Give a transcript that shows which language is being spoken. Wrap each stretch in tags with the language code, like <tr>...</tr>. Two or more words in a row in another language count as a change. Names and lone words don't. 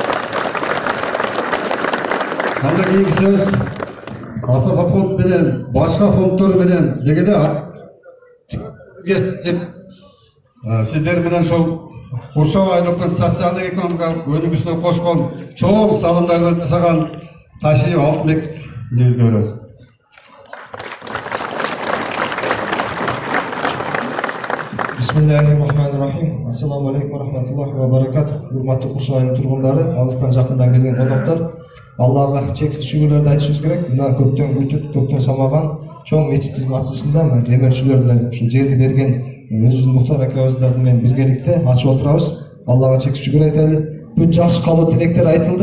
<ky>Кандай кийинки сөз Асафа фонд менен, башка фонддор менен дегенде сиздер менен ошол Куршап айылдык социалдык экономикалык өнүгүүсүнө кошкон чоң салымдарды жасаган Ташиев Алтынбек негизге беребиз.</ky> <ar>بسم الله الرحمن الرحيم. السلام عليكم ورحمة الله وبركاته.</ar> <ky>Урматтуу Куршап айылынын тургундары, алыстан жакындан келген коноктор, Аллага чексиз шүгүрлөрдү айтышыбыз керек. Мына көптөн күтүп, көптөн самаган чоң мечитибиздин ачылышында демөөрчүлөрдүн ушул жерди берген өзүбүздүн Мухтар акабыздар менен биргеликте ачып отурабыз. Аллага чексиз шүгүр айтайлы. Бүт жакшы каалоо тилектер айтылды.</ky>